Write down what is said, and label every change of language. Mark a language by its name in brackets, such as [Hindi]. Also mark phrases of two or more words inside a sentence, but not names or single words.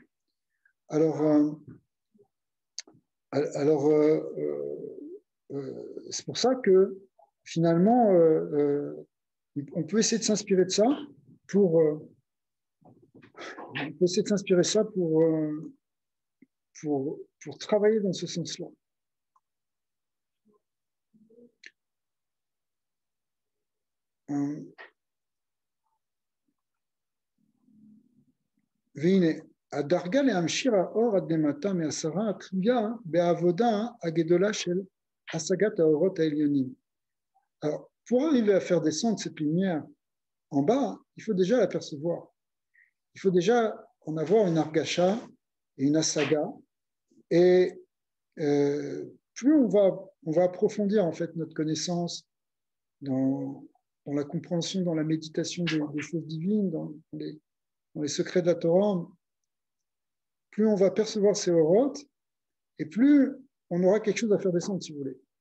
[French] Alors c'est pour ça que finalement, on peut essayer de s'inspirer de ça pour travailler dans ce sens-là. [Hebrew] והנה, הדרגה להמשיך האור עד למטה מעשרה תלויה בעבודה הגדולה של השגת האורות העליונים. [French] Alors, pour arriver à faire descendre cette lumière en bas, il faut déjà l'apercevoir. Il faut déjà en avoir une argacha et une asaga. Et plus on va approfondir en fait notre connaissance dans la compréhension, dans la méditation des choses divines, dans les secrets de la Torah, plus on va percevoir ces orotes, et plus on aura quelque chose à faire descendre, si vous voulez.